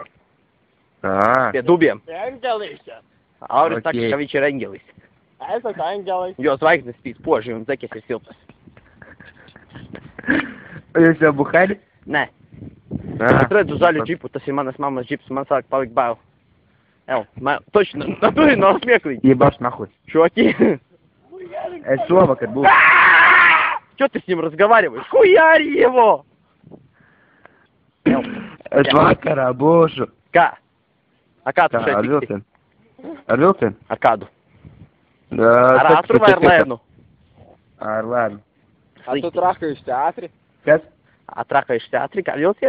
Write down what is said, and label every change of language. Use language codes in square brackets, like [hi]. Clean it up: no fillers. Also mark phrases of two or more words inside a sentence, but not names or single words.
[lv] Ā. Pie dubiem. Angelis. Auris saka, Okei. ka viņš ir Angelis. Es saku Angelis. Jo zvaigznes spīd spoži un zekes ir siltas. Jūs jau buhari? Nē. Es redzu zaļu džipu, tas ir manas mammas džips, man sāk palikt bail. Ev, [ru] точно, натуре [lv] nav smieklīgi. [ru] Ебаш нахуй. Чуваки. [lv] Es šovakar būšu. [ru] Чё ты с ним разговариваешь? Хуяри его! [lv] Es vakarā būšu. Kā? A kā tu Kā, šeit ar tiksi? vilcienu. Ar vilcienu? Ar kādu? Ar ātru vai ar lēnu? Ar lēnu. A tu trakājuši teātri? Kas? Atrakājuši teātri kā vilciens?